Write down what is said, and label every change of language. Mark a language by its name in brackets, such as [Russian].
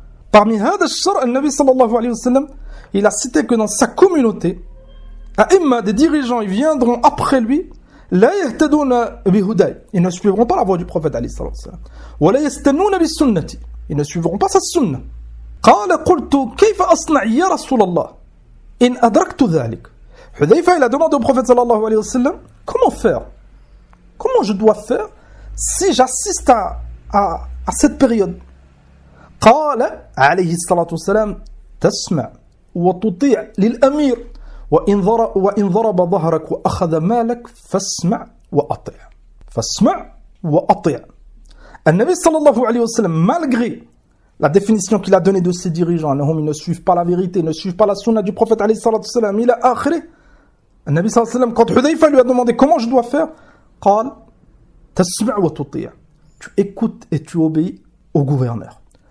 [French] Parmi [Arabic] هذا الشر النبي صلى الله عليه وسلم [French] il a cité que dans sa communauté [Arabic] أئمة [French] des dirigeants ils viendront après lui [Arabic] لا يهتدون بهداي [French] ils ne suivront pas la voie du prophète [Arabic] عليه الصلاة والسلام ولا يستنون بالسنة [French] ils ne suivront pas sa sunna. [Arabic] قال قلت كيف أصنع يا رسول الله إن أدركت ذلك. [French] حذيفة il a demandé au prophète [Arabic] صلى الله عليه وسلم [French] comment faire, comment je dois faire si j'assiste à cette période. [Arabic] قال عليه الصلاة والسلام تسمع وتطيع للأمير وإن ضرب ظهرك وأخذ مالك فاسمع وأطيع فاسمع وأطيع. النبي صلى الله عليه وسلم [French] malgré la définition qu'il a donnée de ses dirigeants [Arabic] أنهم [French] ne suivent pas la vérité, ne suivent pas la sunna du prophète [Arabic] عليه الصلاة والسلام إلى آخره, [French] النبي صلى الله عليه وسلم quand حذيفة lui a demandé comment je dois faire, [Arabic] قال تسمع وتطيع, [French] tu écoutes et tu obéis au gouverneur.